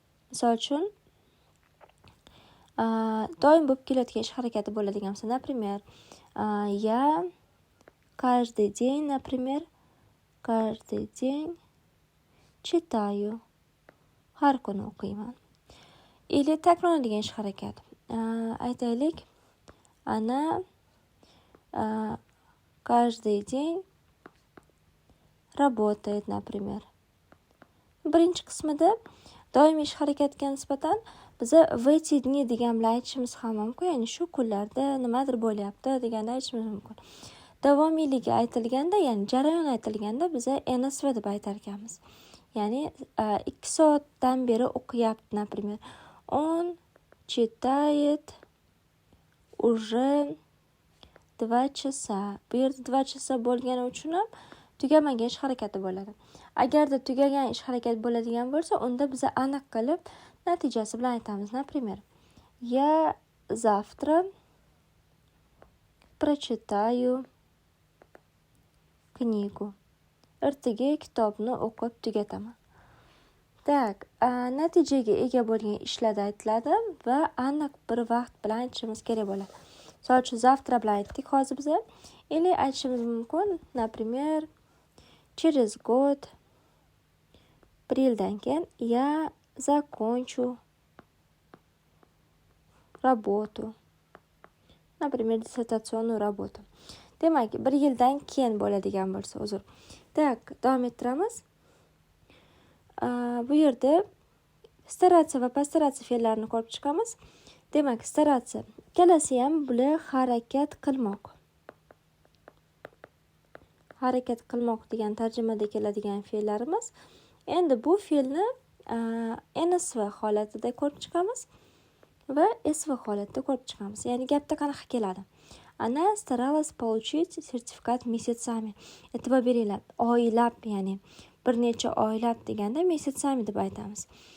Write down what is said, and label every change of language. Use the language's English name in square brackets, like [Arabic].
[Uzbek] Misol uchun, doim bo'lib kelayotgan ish harakati bo'ladigan bo'lsa, [Russian] например, я каждый день, например, каждый день читаю. [Uzbek] Har kuni o'qiyman. Или takrorlanadigan ish harakat. Aytaylik, [Russian] она каждый день работает, например. [Uzbek] Birinchi qismida doimiy ish harakatga nisbatan biza [Russian] в эти дни [Uzbek] degan bilan aytishimiz ham mumkin. Ya'ni shu kunlarda nimadir bo'lyapti deganda aytishimiz mumkin. Davomiyligi aytilganda, ya'ni jarayon aytilganda biza NSV deb aytar ekanmiz. Ya'ni 2 soatdan beri o'qiyapti, [Russian] например. Он читает уже 2 часа. [Uzbek] Bu yerda 2 chasa bo'lgani uchun ham tugamagan ish harakati bo'ladi. Agarda tugagan ish harakati bo'ladigan bo'lsa, unda biz aniq qilib natijasi bilan aytamiz. [Russian] Например, я завтра прочитаю knigu. [Uzbek] Ertaga kitobni o'qib tugataman. Tak, natijaga ega bo'lgan ishlarda aytiladi va aniq bir vaqt bilan aytishimiz kerak bo'ladi. Misol uchun, завтра bilan aytdik hozir biz. [Russian] Или [Uzbek] aytishimiz mumkin, [Russian] например, через год, [Uzbek] bir yildan keyin [Russian] я закончу работу. Например, диссертационную работу. [Uzbek] Demak, bir yildan keyin bo'ladigan bo'lsa, uzr. Tak, davom ettiramiz. Bu yerda staratsiya va postaratsiya fe'llarini ko'rib chiqamiz. Demak, staratsiya ikkalasi ham bular harakat qilmoq. Harakat qilmoq degan tarjimada keladigan fe'llarimiz. Endi bu fe'lni NSV holatida ko'rib chiqamiz va SV holatida ko'rib chiqamiz. Ya'ni gapda qanaqa keladi? [Russian] Она старалась получить сертификат месяцами. [Uzbek] E'tibor beringlar, oylab, ya'ni bir necha oylab deganda месяцами deb aytamiz.